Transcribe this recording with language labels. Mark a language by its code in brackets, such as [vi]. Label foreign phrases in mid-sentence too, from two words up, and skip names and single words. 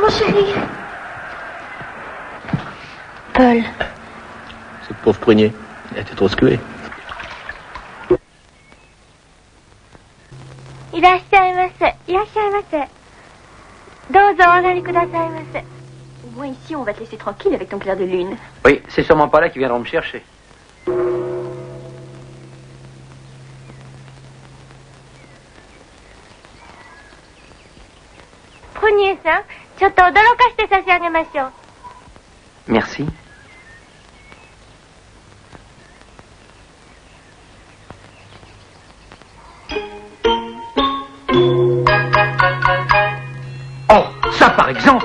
[fr] crie. Paul. Cette pauvre Prunier, elle a été trop secouée. [ja] いらっしゃいませ。いらっしゃいませ。どうぞお上がりくださいませ。 [fr] Au moins ici, on va te laisser tranquille avec ton clair de lune. Oui, c'est sûrement pas là qu'ils viendront me chercher. [ja] Prunier-san, ちょっと驚かして差し上げましょう。 [fr] Merci. Oh, ça par exemple.